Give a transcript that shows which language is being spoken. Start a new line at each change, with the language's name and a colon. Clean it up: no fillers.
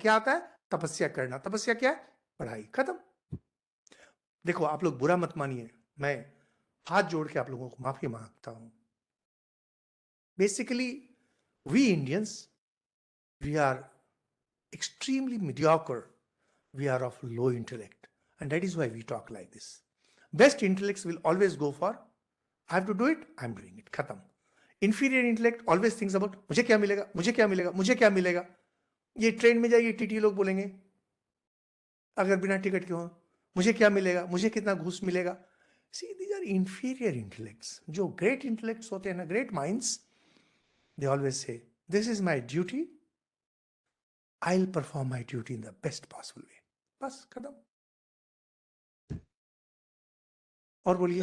Hindi: क्या आता है? तपस्या करना. तपस्या क्या है? पढ़ाई. खत्म. देखो, आप लोग बुरा मत मानिए, मैं हाथ जोड़ के आप लोगों को माफी मांगता हूं.
English: Basically we Indians, we are extremely mediocre. We are of low intellect, and that is why we talk like this. Best intellects will always go for, I have to do it, I am doing it.
Hindi: Khatam.
English: Inferior intellect always thinks about,
Hindi: मुझे क्या मिलेगा, मुझे क्या मिलेगा, मुझे क्या मिलेगा. ये ट्रेन में जाइए, टीटी लोग बोलेंगे अगर बिना टिकट के हो, मुझे क्या मिलेगा, मुझे कितना घूस मिलेगा.
English: See, these are inferior intellects.
Hindi: जो
English: great intellects
Hindi: होते हैं ना,
English: great minds, they always say, this is my duty, I'll perform my duty in the best possible way.
Hindi: बस खत्म. और बोलिए.